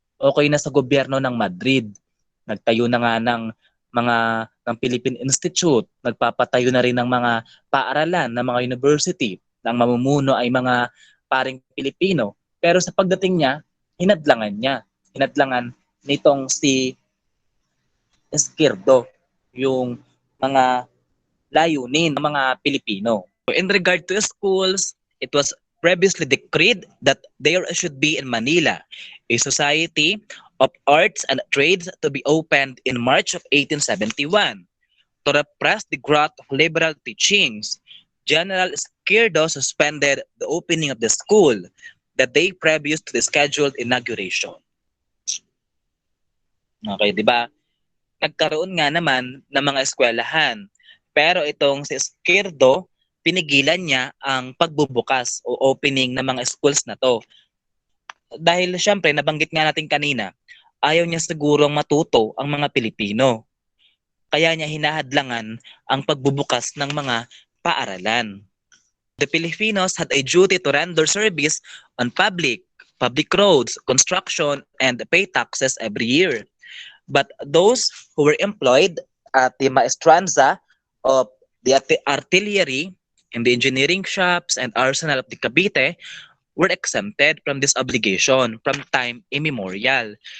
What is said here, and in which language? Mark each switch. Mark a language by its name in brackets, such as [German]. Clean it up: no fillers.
[Filipino] Okay na sa gobyerno ng Madrid. Nagtayo na nga ng Philippine Institute, nagpapatayo na rin ng mga paaralan, ng mga university, ng mamumuno ay mga paring Pilipino. Pero sa pagdating niya, hinadlangan nitong si Izquierdo yung mga layunin ng mga Pilipino. [English] In regard to schools, it was previously decreed that there should be in Manila a society of arts and trades to be opened in March of 1871. To repress the growth of liberal teachings, General Izquierdo suspended the opening of the school the day previous to the scheduled inauguration. [Filipino] Okay, di ba? Nagkaroon nga naman ng mga eskwelahan. Pero itong si Izquierdo, pinigilan niya ang pagbubukas o opening ng mga schools na to. Dahil syempre, nabanggit nga natin kanina, ayaw niya sigurong matuto ang mga Pilipino. Kaya niya hinahadlangan ang pagbubukas ng mga paaralan. [English] The Filipinos had a duty to render service on public roads, construction, and pay taxes every year. But those who were employed at the maestranza of the artillery in the engineering shops and arsenal of the Cavite were exempted from this obligation from time immemorial.